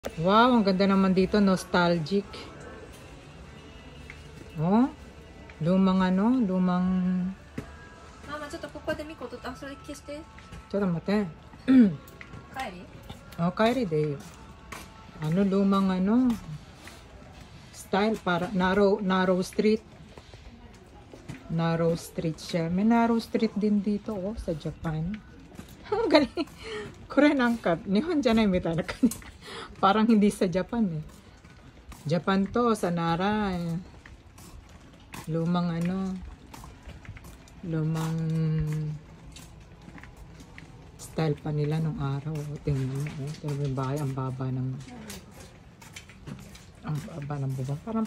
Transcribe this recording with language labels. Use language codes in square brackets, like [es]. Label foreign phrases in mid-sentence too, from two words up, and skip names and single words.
[tl] Wow, ang ganda naman dito, nostalgic. Oh, lumang lumang... Mama, [ja] ちょっとここで見ことあ、それ消して。ちょっと待って。帰り? Oh, 帰りで. [tl] Lumang style para [en] narrow street. Narrow street [tl] siya. May [en] narrow street [tl] din dito sa Japan. Ang galing. Korean angkat. [ja] 日本じゃないみたいな kanya. [tl] Parang hindi sa Japan eh. Japan to, sa Nara. Lumang lumang style pa nila nung araw. Tingnan mo. Yung bahay, ang baba ng bubong.